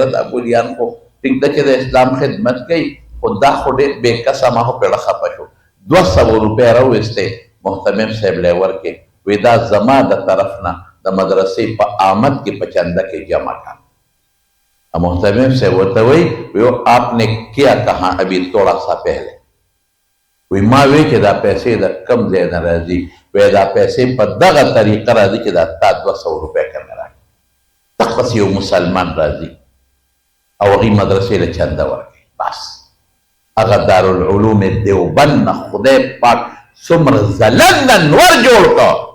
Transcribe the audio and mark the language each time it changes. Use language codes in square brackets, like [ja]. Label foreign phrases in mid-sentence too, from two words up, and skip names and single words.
[ps] یاره دا ګولیان خو ټیک ده چې د اسلام خدمت کوي خو دا خو ډېر بې کسه ما خو پېړه خفه شو 200 روپۍ راوویستې محتمم صاحب لی ورکې وی دا زما د طرف نه د مدرسې په آمد کې په چنده کې جمع کړه محتمم صاحب ورته وی [ur] آپ نے کیا کہا ابھی تھوڑا سا پہلے [ps] وی ما وی چې دا پیسې د کم ځای نه راځي وی دا پیسې په دغه طریقه راځي چې دا تا 200 روپۍ کنه راکړي دقسې یو مسلمان راځي او هغې مدرسې له چنده ورکوي بس هغه دارالعلوم دیوبند نه خدای پاک څومره ځلنده نور جوړ کړ